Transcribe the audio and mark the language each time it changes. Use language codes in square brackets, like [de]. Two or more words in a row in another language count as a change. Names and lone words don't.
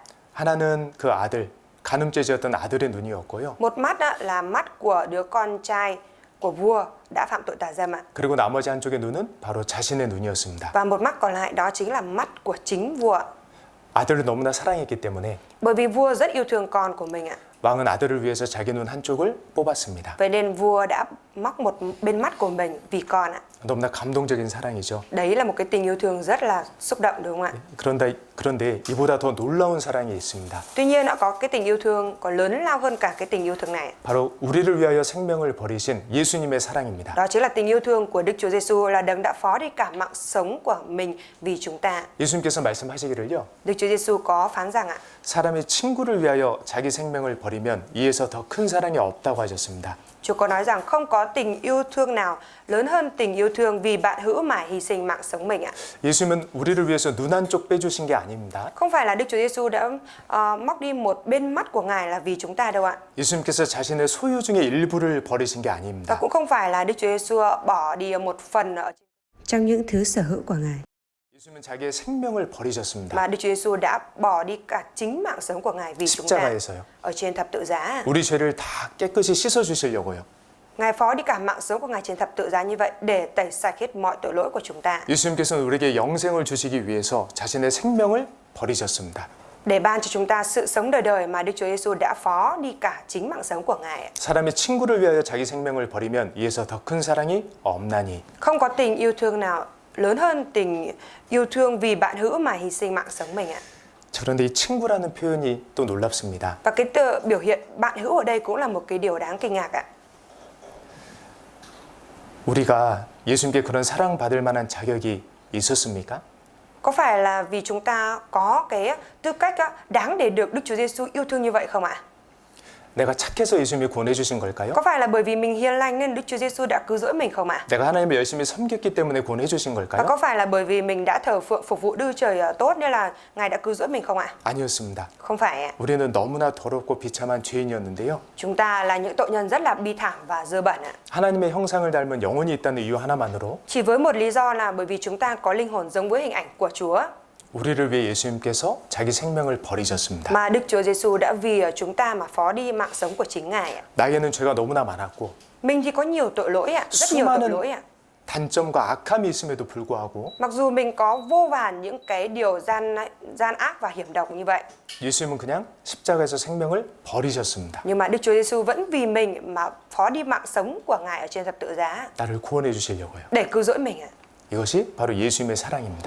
[ko] 하나는 그 아들, 간음죄 지었던 아들의 눈이었고요. [vi] Một mắt á, là mắt của đứa con trai của vua đã phạm tội tà dâm ạ. [ko] 그리고 나머지 한쪽의 눈은 바로 자신의 눈이었습니다. [vi] Và một mắt còn lại đó chính là mắt của chính vua. [ko] 아들을 너무나 사랑했기 때문에 [vi] Bởi vì vua rất yêu thương con của mình ạ. [ko] 왕은 아들을 위해서 자기 눈 한쪽을 뽑았습니다. [vi] Vậy nên vua đã móc một bên mắt của mình vì con ạ. [ko] 너무나 감동적인 사랑이죠. [vi] Đấy là một cái tình yêu thương rất là xúc động đúng không ạ? [ko] 그런데 이보다 더 놀라운 사랑이 있습니다. [vi] Tuy nhiên có cái tình yêu thương còn lớn lao hơn cả cái tình yêu thương này. [ko] 바로 우리를 위하여 생명을 버리신 예수님의 사랑입니다. [vi] Đó chính là tình yêu thương của Đức Chúa Giêsu, là đấng đã phó đi cả mạng sống của mình vì chúng ta. [ko] 예수님께서 말씀하시기를요. [vi] Đức Chúa Giêsu có phán rằng ạ, [ko] 사람이 친구를 위하여 자기 생명을 버리면 이에서 더 큰 사랑이 없다고 하셨습니다. [vi] Chúa có nói rằng không có tình yêu thương nào lớn hơn tình yêu thương vì bạn hữu mà hy sinh mạng sống mình ạ. [ko] 예수님은 우리를 위해서 눈 한쪽 빼주신 게 아닙니다. [vi] Không phải là Đức Chúa Giêsu đã móc đi một bên mắt của Ngài là vì chúng ta đâu ạ. [ko] 예수님께서 자신의 소유 중에 일부를 버리신 게 [vi] Và [ko] 아닙니다. [vi] cũng không phải là Đức Chúa Giêsu bỏ đi một phần trong những thứ sở hữu của Ngài, [ko] 예수님은 자기의 생명을 버리셨습니다. [vi] mà Đức Chúa Giêsu đã bỏ đi cả chính mạng sống của Ngài vì chúng ta [ko] 십자가에서요. [vi] ở trên thập tự giá. [ko] 우리 죄를 다 깨끗이 씻어 주시려고요. [vi] Ngài phó đi cả mạng sống của Ngài trên thập tự giá như vậy để tẩy sạch hết mọi tội lỗi của chúng ta. [ko] 예수님께서는 우리에게 영생을 주시기 위해서 자신의 생명을 버리셨습니다. [vi] Để ban cho chúng ta sự sống đời đời mà Đức Chúa Giêsu đã phó đi cả chính mạng sống của Ngài. [ko] 사람이 친구를 위하여 자기 생명을 버리면 이에서 더 큰 사랑이 없나니. [vi] Không có tình yêu thương nào lớn hơn tình yêu thương vì bạn hữu mà hy sinh mạng sống mình ạ. [ko] 그런데 이 친구라는 표현이 또 놀랍습니다. [vi] Và cái biểu hiện bạn hữu ở đây cũng là một cái điều đáng kinh ngạc ạ. [ko] 우리가 예수님께 그런 사랑받을 만한 자격이 있었습니까? [vi] Có phải là vì chúng ta có cái tư cách đáng để được Đức Chúa Giêsu yêu thương như vậy không ạ? [ko] 내가 착해서 예수님이 구원해 주신 걸까요? [vi] Có phải là bởi vì mình hiền lành nên Đức Chúa Giêsu đã cứu rỗi mình không ạ? [ko] 내가 하나님을 열심히 섬겼기 때문에 구원해 주신 [vi] Và [ko] 걸까요? [vi] có phải là bởi vì mình đã thờ phượng phục vụ Đức Trời tốt nên là Ngài đã cứu rỗi mình không ạ? [ko] 아니었습니다. [vi] Không phải ạ. [ko] 우리는 너무나 더럽고 비참한 죄인이었는데요. [vi] Chúng ta là những tội nhân rất là bi thảm và dơ bẩn ạ. [ko] 하나님의 형상을 닮은 영혼이 있다는 이유 하나만으로 [vi] Chỉ với một lý do là bởi vì chúng ta có linh hồn giống với hình ảnh của Chúa, [ko] 우리를 위해 예수님께서 자기 생명을 버리셨습니다. [vi] mà Đức Chúa Giêsu đã vì chúng ta mà phó đi mạng sống của chính Ngài ạ. [ko] 나에게는 죄가 너무나 많았고 [vi] Mình thì có nhiều tội lỗi ạ, rất nhiều tội lỗi ạ. [ko] 단점과 악함이 있음에도 불구하고 [vi] Mặc dù mình có vô vàn những cái điều gian ác và hiểm độc như vậy, [ko] 예수님은 그냥 십자가에서 생명을 버리셨습니다. [vi] nhưng mà Đức Chúa Giêsu vẫn vì mình mà phó đi mạng sống của Ngài ở trên thập tự giá [ko] 나를 구원해 주시려고요. [vi] để cứu rỗi mình ạ. [ko] 이것이 바로 예수님의 사랑입니다.